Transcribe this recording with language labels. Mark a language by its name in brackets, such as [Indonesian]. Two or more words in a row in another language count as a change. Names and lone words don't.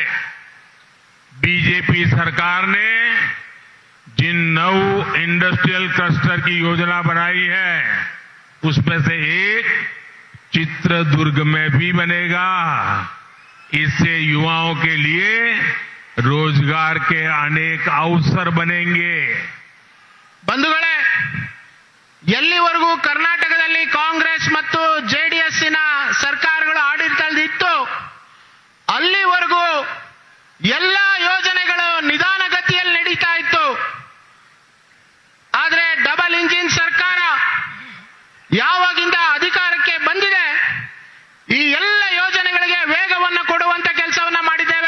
[Hindi] बीजेपी सरकार ने जिन 9 [English] industrial cluster [Hindi] की योजना बनाई है, उसमें से एक चित्रदुर्ग में भी बनेगा। इससे युवाओं के लिए रोजगार के अनेक अवसर बनेंगे। [Kannada] ಬಂಧುಗಳೇ, ಎಲ್ಲಿವರೆಗೂ ಕರ್ನಾಟಕದಲ್ಲಿ ಕಾಂಗ್ರೆಸ್ ಮತ್ತು ಜೆಡಿಎಸ್ಸಿನ ಸರ್ಕಾರಗಳು ಆಡಳಿತದಲ್ಲಿತ್ತು ಅಲ್ಲಿವರೆಗೂ ಎಲ್ಲ ಯೋಜನೆಗಳು ನಿಧಾನಗತಿಯಲ್ಲಿ ನಡೀತಾ ಇತ್ತು. ಆದರೆ [English] double engine [Kannada] ಸರ್ಕಾರ ಯಾವಾಗಿಂದ ಅಧಿಕಾರಕ್ಕೆ ಬಂದಿದೆ, ಈ ಎಲ್ಲ ಯೋಜನೆಗಳಿಗೆ ವೇಗವನ್ನು ಕೊಡುವಂತ ಕೆಲಸವನ್ನ ಮಾಡಿದ್ದೇವೆ.